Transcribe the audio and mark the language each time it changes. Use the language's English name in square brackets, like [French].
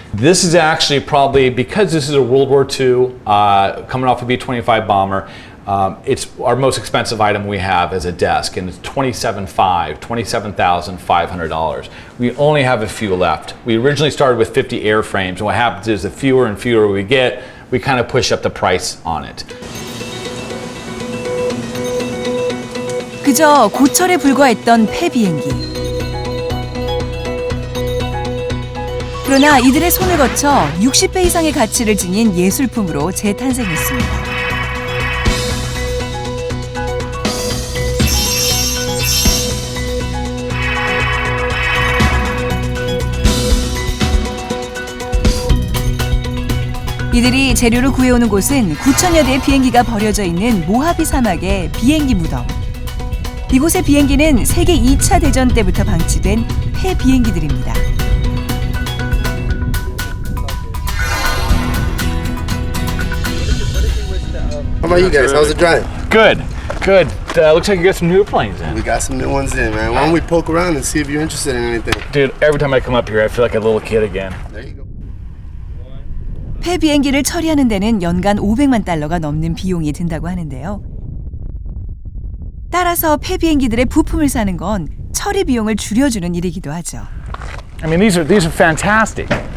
[English] This is actually probably, because this is a World War II coming off a B-25 bomber, it's our most expensive item we have as a desk, and it's $27,500. We only have a few left. We originally started with 50 airframes, and what happens is the fewer and fewer we get, we kind of push up the price on it. [Korean] 그저 고철에 불과했던 폐 비행기. 그러나 이들의 손을 거쳐 60배 이상의 가치를 지닌 예술품으로 재탄생했습니다. 이들이 재료를 구해오는 곳은 9천여 대의 비행기가 버려져 있는 모하비 사막의 비행기 무덤. 이곳의 비행기는 세계 2차 대전 때부터 방치된 폐 비행기들입니다. [English] How about you guys? How's it drive? Good, good. Looks like you got some new planes in. We got some new ones in, man. Why don't we poke around and see if you're interested in anything? Dude, every time I come up here, I feel like a little kid again. There you go. [Korean] 폐 비행기를 처리하는 데는 연간 500만 달러가 넘는 비용이 든다고 하는데요. 따라서 폐 비행기들의 부품을 사는 건 처리 비용을 줄여주는 일이기도 하죠. [English] I mean, these are fantastic.